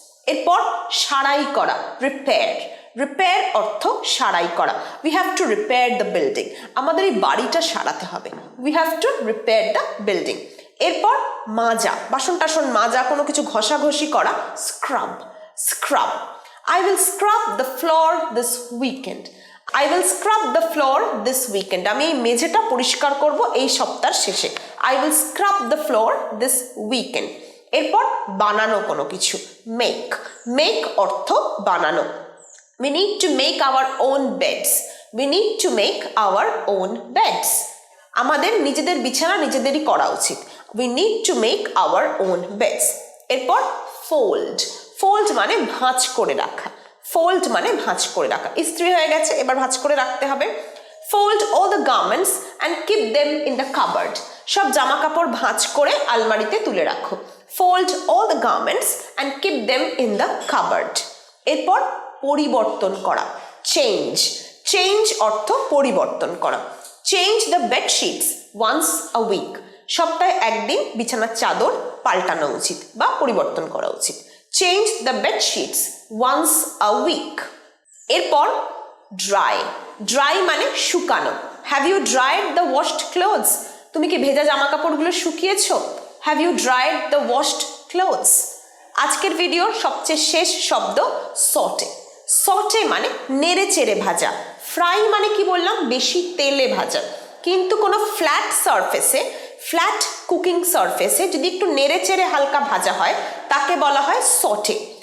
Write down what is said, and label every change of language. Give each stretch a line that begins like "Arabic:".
Bangla: এরপর সারাই করা, রিপেয়ার। রিপেয়ার অর্থ সারাই করা।
English: We have to repair the building.
Bangla: আমাদের এই বাড়িটা সারাতে হবে।
English: We have to repair the building.
Bangla: এরপর মাজা, বাসন টাসন মাজা, কোনো কিছু ঘষাঘষি করা, scrub.
English: Scrub. I will scrub the floor this weekend. I will scrub the floor this weekend.
Bangla: আমি এই মেঝেটা পরিষ্কার করব এই সপ্তাহের শেষে।
English: I will scrub the floor this weekend.
Bangla: এরপর বানানো কোনো কিছু, make. make অর্থ বানানো।
English: We need to make our own beds. We need to make our own beds.
Bangla: আমাদের নিজেদের বিছানা নিজেদেরই করা উচিত।
English: We need to make our own beds.
Bangla: এরপর fold. ফোল্ড মানে ভাঁজ করে রাখা। ফোল্ড মানে ভাঁজ করে রাখা। ইস্ত্রি হয়ে গেছে, এবার ভাঁজ করে রাখতে হবে।
English: Fold all the garments and keep them in the cupboard.
Bangla: সব জামা কাপড় ভাঁজ করে আলমারিতে তুলে রাখো।
English: Fold all the garments and keep them in the cupboard.
Bangla: এরপর পরিবর্তন করা, চেঞ্জ। চেঞ্জ অর্থ পরিবর্তন করা।
English: Change the bed sheets once a week.
Bangla: সপ্তাহে একদিন বিছানার চাদর পাল্টানো উচিত বা পরিবর্তন করা উচিত।
English: Change the bed sheets once a week. এরপর dry. Dry
Bangla: মানে শুকানো।
English: Have you dried the washed clothes?
Bangla: তুমি কি ভেজা জামা কাপড়গুলো শুকিয়েছো?
English: Have you dried the washed clothes?
Bangla: আজকের ভিডিওর সবচেয়ে শেষ শব্দ saute. saute মানে নেড়ে চেড়ে ভাজা। ফ্রাই মানে কি বললাম, বেশি তেলে ভাজা। কিন্তু কোনো ফ্ল্যাট সারফেসে, ফ্ল্যাট কুকিং সারফেসে যদি একটু নেড়ে চেড়ে হালকা ভাজা হয় তাকে বলা হয় সটে।